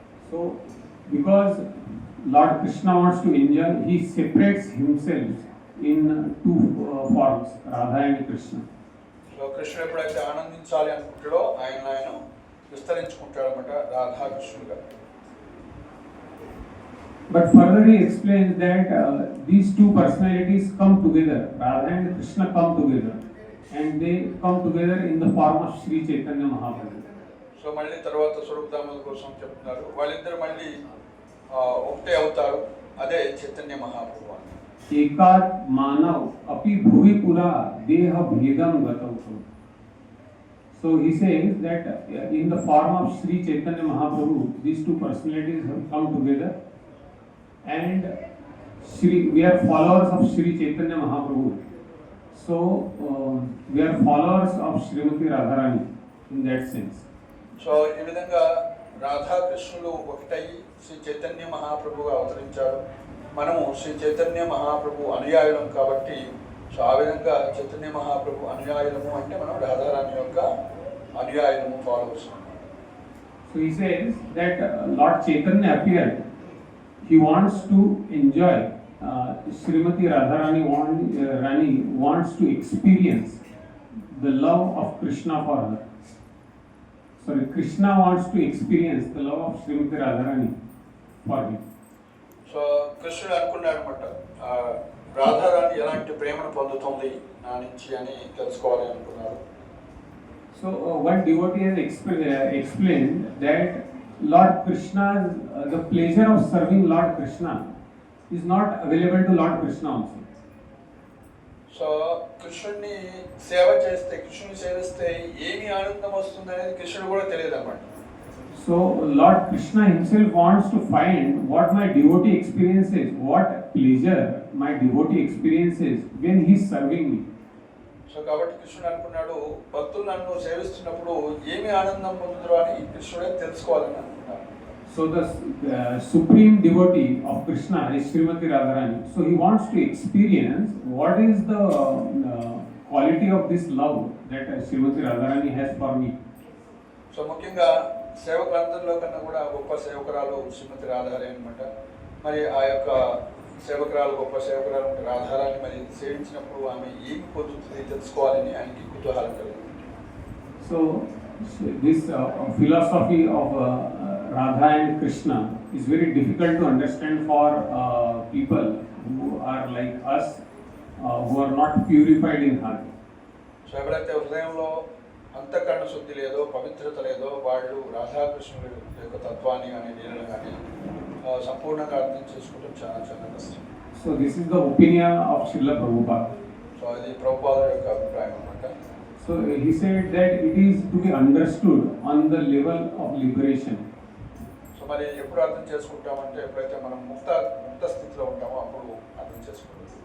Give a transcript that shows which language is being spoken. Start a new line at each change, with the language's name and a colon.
English: So because Lord Krishna wants to enjoy, he separates himself in two forms, Radha and Krishna.
Telugu: So కృష్ణుడు ఎప్పుడైతే ఆనందించాలి అనుకుంటాడో ఆయన విస్తరించుకుంటాడు అన్నమాట, Radha కృష్ణుడుగా.
English: But further he explains that these two personalities come together, Radha and Krishna come together, and they come together in the form of Sri Chaitanya Mahaprabhu.
Telugu: So మళ్ళీ తర్వాత స్వరూప్ దామోదర్ కోసం చెప్తున్నారు, వాళ్ళిద్దరు మళ్ళీ ఒకటే అవుతారు, అదే చైతన్య మహాప్రభు అని.
Sanskrit: एकात मानव अपि भुवि पुरा देह भेदम गतौ.
English: So he says that in the form of Sri Chaitanya Mahaprabhu, these two personalities have come together, and we are followers of Sri Chaitanya Mahaprabhu. So we are followers of Srimati Radharani in that sense.
Telugu: So ఈ విధంగా రాధాకృష్ణులు ఒకటై శ్రీ చైతన్య మహాప్రభుగా అవతరించారు. మనము శ్రీ చైతన్య మహాప్రభు అనుయాయులం కాబట్టి, so ఆ విధంగా చైతన్య మహాప్రభు అనుయాయులము అంటే మనం రాధారాణి యొక్క అనుయాయులము, followers.
English: So he says that Lord Chaitanya appeared. He wants to enjoy. Srimati Radharani Rani wants to experience the love of Krishna for her. Sorry, Krishna wants to experience the love of Srimati Radharani for him.
Telugu: So కృష్ణుడు అనుకున్నాడు అనమాట, రాధారాణి ఎలాంటి ప్రేమను పొందుతుంది నా నుంచి అని తెలుసుకోవాలి అనుకున్నాడు.
English: So one devotee has explained that Lord Krishna, the pleasure of serving Lord Krishna is not available to Lord Krishna also.
Telugu: So కృష్ణుడిని సేవ చేస్తే, కృష్ణుని సేవిస్తే ఏమి ఆనందం వస్తుంది అనేది కృష్ణుడు కూడా తెలియదు అన్నమాట.
English: So Lord Krishna himself wants to find what my devotee experiences, what pleasure my devotee experiences when he is serving me.
Telugu: So కాబట్టి కృష్ణుడు అనుకున్నాడు, భక్తులు నన్ను సేవిస్తున్నప్పుడు ఏమి ఆనందం పొందుతారో అని కృష్ణుడే తెలుసుకోవాలని అనుకున్నాడు.
English: So the supreme devotee of Krishna is Srimati Radharani. So he wants to experience what is the quality of this love that Srimati Radharani has for me.
Telugu: So ముఖ్యంగా సేవకులందరిలో కన్నా కూడా గొప్ప సేవకురాలు శ్రీమతి రాధారాణి అనమాట. మరి ఆ యొక్క సేవకురాలు, గొప్ప సేవకురాలు రాధారాణి మరి సేవించినప్పుడు ఆమె ఏమి పొందుతుంది తెలుసుకోవాలని ఆయనకి కుతూహలం కలిగింది.
English: So this philosophy of Radha and Krishna is very difficult to understand for people who are like us, who are not purified in heart.
Telugu: So ఎవరైతే హృదయంలో అంతఃకరణ శుద్ధి లేదో, పవిత్రత లేదో, వాళ్ళు రాధాకృష్ణుల యొక్క తత్వాన్ని కానీ లీలను కానీ సంపూర్ణంగా అర్థం చేసుకోవడం చాలా చాలా కష్టం.
English: So this is the opinion of Srila Prabhupada.
Telugu: So అది ప్రభుపాదుల యొక్క అభిప్రాయం అన్నమాట.
English: So he said that it is to be understood on the level of liberation.
Telugu: So మరి ఎప్పుడు అర్థం చేసుకుంటామంటే ఎప్పుడైతే మనం ముక్త స్థితిలో ఉంటామో అప్పుడు అర్థం చేసుకుంటాం.